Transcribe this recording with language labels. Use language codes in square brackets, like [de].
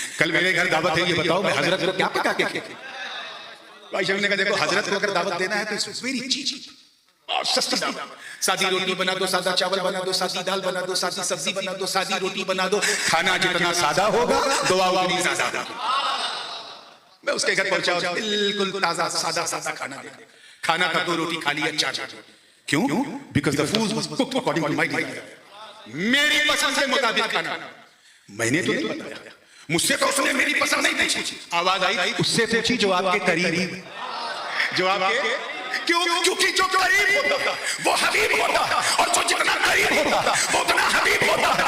[ur] کل میرے گھر دعوت ہے، یہ بتاؤ میں حضرت کو کیا پکا کے کھلاؤں. بھائی شمیم نے کہا دیکھو حضرت کو اگر دعوت دینا ہے تو [en] it's very cheap [ur] اور سستی دعوت. سادی روٹی بنا دو، سادہ چاول بنا دو، سادی دال بنا دو، سادی سبزی بنا دو، سادی روٹی بنا دو. کھانا جتنا سادہ ہوگا دعا اتنی زیادہ ہوگی. میں اس کے گھر پہنچا اور بالکل تازہ سادہ سادہ کھانا دیا. کھانا تھا 2 روٹی کھا لی، 4 روٹی. کیوں؟ [en] Because the food was cooked according to my desire. [ur] میری پسند کے مطابق کھانا. میں نے تو نہیں بتایا، مجھ سے تو اس نے میری پسند نہیں پوچھی. آواز آئی اس سے پوچھی جو آپ کے قریب، جو آپ کے، کیونکہ جو قریب ہوتا وہ حبیب ہوتا اور جو جتنا قریب ہوتا وہ اتنا حبیب ہوتا.